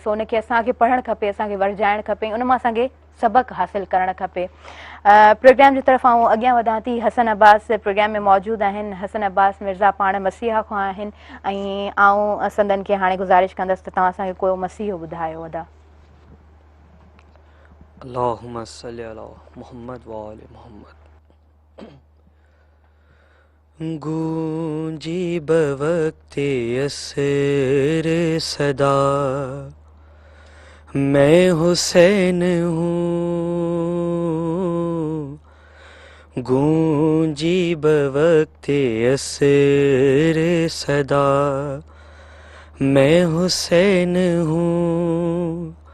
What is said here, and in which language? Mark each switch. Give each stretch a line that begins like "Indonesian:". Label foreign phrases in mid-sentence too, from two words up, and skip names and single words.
Sindhi: सो उनखे असांखे पढ़णु खपे, असांखे वरजाइणु खपे, उन मां असांखे सबक़ु हासिलु करणु खपे। प्रोग्राम जी तरफ़ आऊं अॻियां वधां थी। हसन अब्बास प्रोग्राम में मौजूदु आहिनि। हसन अब्बास मिर्ज़ा पाण मसीहा खां आहिनि ऐं आऊं संदन खे हाणे गुज़ारिश कंदसि त तव्हां असांखे को मसीहो ॿुधायो अदा।
Arabic: اللهم صل على محمد وآل محمد.
Urdu: گونجی بوقت عصر صدا، میں حسین ہوں. گونجی بوقت عصر صدا، میں حسین ہوں.